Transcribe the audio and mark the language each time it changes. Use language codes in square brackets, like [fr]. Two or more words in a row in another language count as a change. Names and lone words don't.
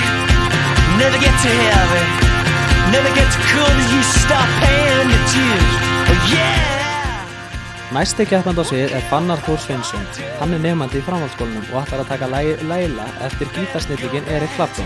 [en] never get to heaven, never get to cool till you stop paying your dues. Oh yeah! [is] Næsti keppandi á svið er Fannar Þór Sveinsson. Hann er nemandi í framhaldsskólanum og ætlar að taka lagið Laila eftir gítarsnillinginn Eric Clapton.